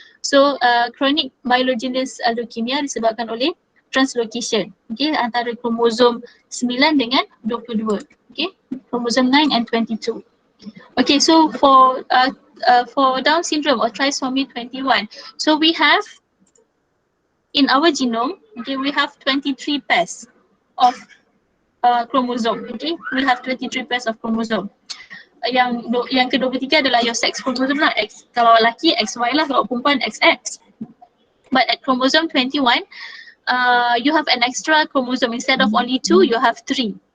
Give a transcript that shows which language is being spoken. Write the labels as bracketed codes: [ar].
[ms] So chronic myelogenous leukemia disebabkan oleh translocation, okay, antara kromosom 9 dengan 22, okay, kromosom 9 and 22. [en] Okay, so for Down syndrome or trisomy 21, so we have in our genome, okay, we have 23 pairs of chromosome. Okay, we have 23 pairs of chromosome. [ms] Yang ke-23 adalah [en] your sex chromosome [ms] lah. Kalau lelaki XY lah, kalau perempuan XX. [en] But at chromosome 21, you have an extra chromosome. Instead of only 2, you have 3.